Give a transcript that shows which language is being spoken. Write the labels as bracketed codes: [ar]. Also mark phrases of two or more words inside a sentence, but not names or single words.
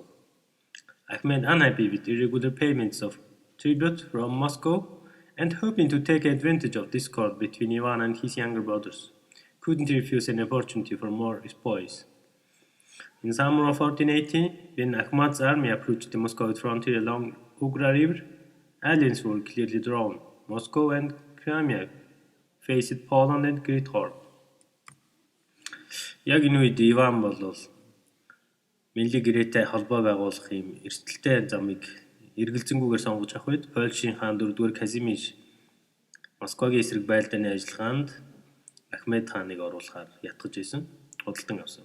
[en] Ahmed, unhappy with irregular payments of tribute from Moscow and hoping to take advantage of discord between Ivan and his younger brothers, couldn't refuse an opportunity for more spoils. In summer of 1480, when Ahmad's army approached the Muscovite frontier along Ugra River, allies were clearly drawn. Moscow and Crimea faced Poland and Great Horn. [mn] Яг энэ үед Иван бол Мэлли гэрээтэй холбоо байгуулах юм эрсдэлтэй замыг эргэлзэнгүүгээр сонгож авах үед Польшийн хаан 4-р Казимир Москвагийн эсрэг байлдааны ажиллагаанд Ахмед хааныг оруулахаар ятгах исэн худалдан авсан.